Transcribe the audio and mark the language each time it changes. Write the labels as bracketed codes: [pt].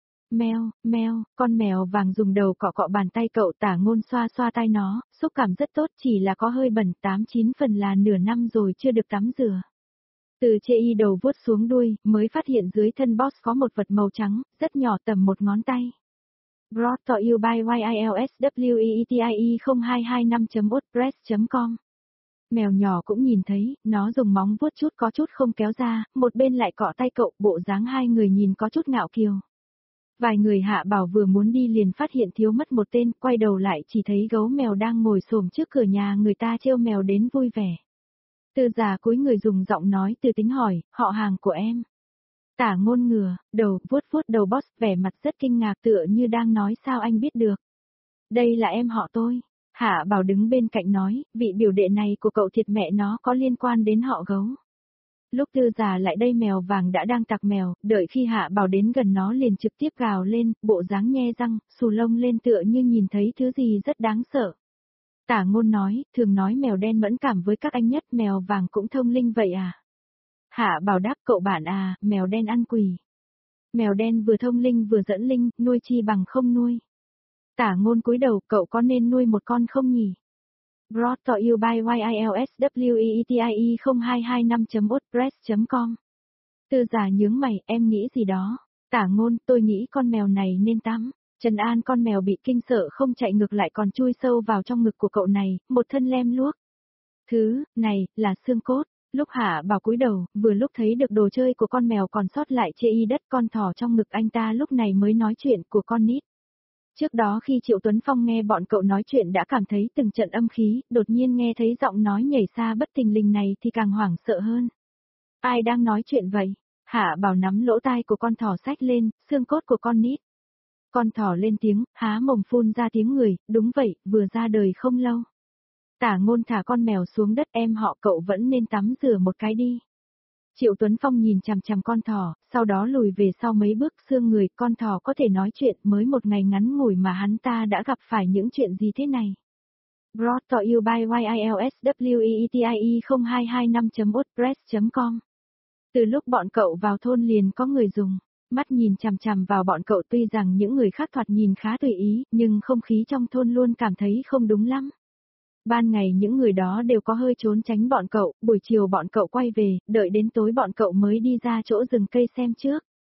[vi] Mèo, con mèo vàng dùng đầu cọ cọ bàn tay cậu Tả Ngôn xoa xoa tai nó, xúc cảm rất tốt chỉ là có hơi bẩn 8-9 phần là nửa năm rồi chưa được tắm rửa. Từ chê y đầu vuốt xuống đuôi, mới phát hiện dưới thân boss có một vật màu trắng, rất nhỏ tầm một ngón tay. [en] Brought to you by YILSWEETIE0225.wordpress.com. [vi] Mèo nhỏ cũng nhìn thấy, nó dùng móng vuốt chút có chút không kéo ra, một bên lại cọ tay cậu, bộ dáng hai người nhìn có chút ngạo kiều. Vài người Hạ Bảo vừa muốn đi liền phát hiện thiếu mất một tên, quay đầu lại chỉ thấy gấu mèo đang ngồi xổm trước cửa nhà người ta trêu mèo đến vui vẻ. Tư già cúi người dùng giọng nói từ tính hỏi, họ hàng của em. Tả Ngôn ngửa, đầu vuốt vuốt đầu boss vẻ mặt rất kinh ngạc tựa như đang nói sao anh biết được. Đây là em họ tôi. Hạ Bảo đứng bên cạnh nói, vị biểu đệ này của cậu thiệt mẹ nó có liên quan đến họ gấu. Lúc Tư già lại đây mèo vàng đã đang tặc mèo, đợi khi Hạ Bảo đến gần nó liền trực tiếp gào lên, bộ dáng nhe răng, xù lông lên tựa như nhìn thấy thứ gì rất đáng sợ. Tả Ngôn nói, thường nói mèo đen mẫn cảm với các anh nhất, mèo vàng cũng thông linh vậy à? Hạ Bảo đáp, cậu bạn à, mèo đen ăn quỳ. Mèo đen vừa thông linh vừa dẫn linh, nuôi chi bằng không nuôi. Tả Ngôn cúi đầu, cậu có nên nuôi một con không nhỉ? [en] Brought to you by YILSWEETIE0225.wordpress.com. [vi] Tư già nhướng mày, em nghĩ gì đó? Tả Ngôn, tôi nghĩ con mèo này nên tắm. Trần An con mèo bị kinh sợ không chạy ngược lại còn chui sâu vào trong ngực của cậu này, một thân lem luốc. Thứ, này, là xương cốt. Lúc Hạ Bảo cúi đầu, vừa lúc thấy được đồ chơi của con mèo còn sót lại trên y đất con thỏ trong ngực anh ta lúc này mới nói chuyện của con nít. Trước đó khi Triệu Tuấn Phong nghe bọn cậu nói chuyện đã cảm thấy từng trận âm khí, đột nhiên nghe thấy giọng nói nhảy xa bất thình lình này thì càng hoảng sợ hơn. Ai đang nói chuyện vậy? Hạ Bảo nắm lỗ tai của con thỏ xách lên, xương cốt của con nít. Con thỏ lên tiếng, há mồm phun ra tiếng người, đúng vậy, vừa ra đời không lâu. Tả Ngôn thả con mèo xuống đất, em họ cậu vẫn nên tắm rửa một cái đi. Triệu Tuấn Phong nhìn chằm chằm con thỏ, sau đó lùi về sau mấy bước xương người, con thỏ có thể nói chuyện, mới một ngày ngắn ngủi mà hắn ta đã gặp phải những chuyện gì thế này. [en] Brought to you by YILSWEETIE0225.wordpress.com. [vi] Từ lúc bọn cậu vào thôn liền có người dùng mắt nhìn chằm chằm vào bọn cậu, tuy rằng những người khác thoạt nhìn khá tùy ý, nhưng không khí trong thôn luôn cảm thấy không đúng lắm. Ban ngày những người đó đều có hơi trốn tránh bọn cậu, buổi chiều bọn cậu quay về, đợi đến tối bọn cậu mới đi ra chỗ rừng cây xem trước.